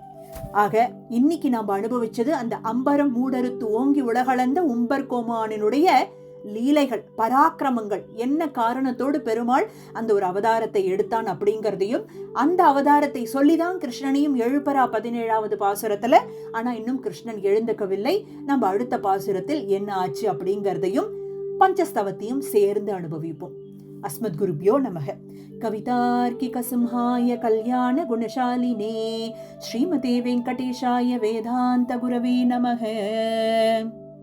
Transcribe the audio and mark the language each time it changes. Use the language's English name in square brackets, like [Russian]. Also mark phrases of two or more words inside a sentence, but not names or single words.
[Tamil] ஆக இன்னைக்கு நாம் அனுபவிச்சது அந்த அம்பரம் மூடறுத்து ஓங்கி உலகளந்த உம்பர் கோமானினுடைய லீலைகள், பராக்கிரமங்கள், என்ன காரணத்தோடு பெருமாள் அந்த ஒரு அவதாரத்தை எடுத்தான் அப்படிங்கிறதையும், அந்த அவதாரத்தை சொல்லிதான் கிருஷ்ணனையும் எழுப்பரா 17வது பாசுரத்துல. ஆனா இன்னும் கிருஷ்ணன் எழுந்துக்கவில்லை. நம்ம அடுத்த பாசுரத்தில் என்ன ஆச்சு அப்படிங்கிறதையும் பஞ்சஸ்தவத்தையும் சேர்ந்து அனுபவிப்போம். [Sanskrit] अस्मद् गुरुभ्यो नमः. कवितार्किक सिंहाय कल्याण गुणशालिने श्रीमते वेङ्कटेशाय वेदान्त गुरवे नमः.